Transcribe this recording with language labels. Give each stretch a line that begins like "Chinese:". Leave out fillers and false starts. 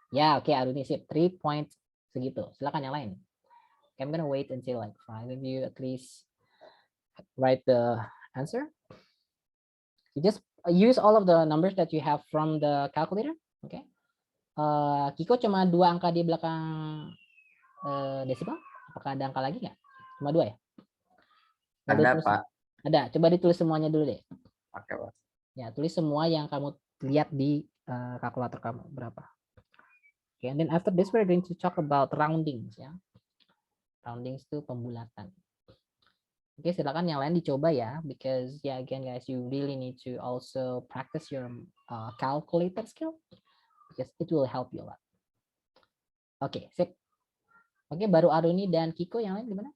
Indonesian: Ya oke, Aruni sip, 3 point segitu. Silakan yang lain.
English: Okay, I'm gonna wait until like 5 of you at least write the answer. You just use all of the numbers that you have from the calculator. Okay.
Indonesian: Kiko cuma 2 angka di belakang desimal. Apakah ada angka lagi nggak? Cuma 2 ya? Ada, Pak. Ada. Coba ditulis semuanya dulu deh. Oke, Pak. Ya, tulis semua yang kamu lihat di kalkulator kamu berapa.
English: Okay, and then after this we're going to talk about roundings ya.
Indonesian: Roundings itu pembulatan. Oke, silakan yang lain dicoba ya,
English: because yeah again guys, you really need to also practice your calculator skill because it will help you a lot.
Indonesian: Oke, sip. Oke, baru Aruni dan Kiko, yang lain gimana?